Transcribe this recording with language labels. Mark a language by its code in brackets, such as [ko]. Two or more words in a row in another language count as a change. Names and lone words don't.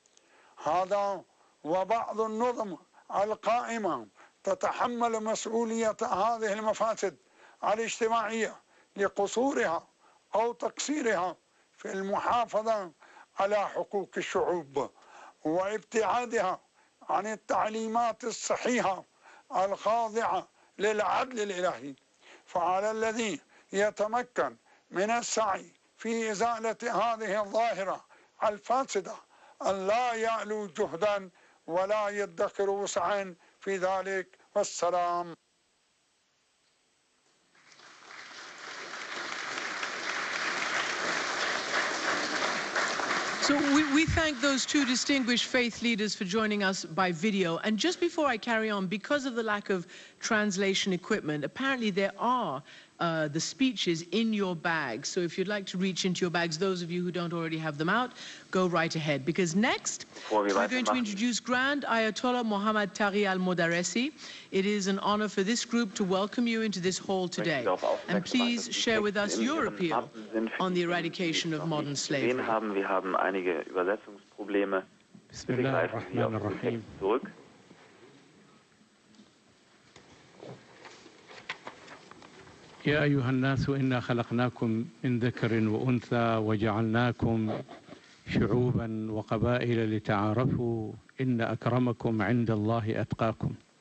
[ar] هذا وبعض النظم القائمة تتحمل مسؤولية هذه المفاسد الاجتماعية لقصورها أو تقصيرها في المحافظة على حقوق الشعوب وابتعادها عن التعليمات الصحيحة الخاضعة للعدل الإلهي. فعلى الذي يتمكن من السعي في إزالة هذه الظاهرة الفاسدة أن لا يألو جهدا ولا يدخر وسعا في ذلك. والسلام. [en] So we thank those two distinguished faith leaders for joining us by video. And just before I carry on, because of the lack of translation equipment, apparently there are the speeches in your bags. So if you'd like to reach into your bags, those of you who don't already have them out, go right ahead. Because next, we're going to introduce Grand Ayatollah Mohammad Taghi al-Modarresi. It is an honor for this group to welcome you into this hall today. And please share with us your appeal on the eradication of modern slavery. [de] Wir haben einige Übersetzungsprobleme. Bitte greifen Sie auf den Text zurück. [ar] يا أيها الناس إنا خلقناكم من ذكر وأنثى وجعلناكم شعوبا وقبائل لتعارفوا إن أكرمكم عند الله أتقاكم.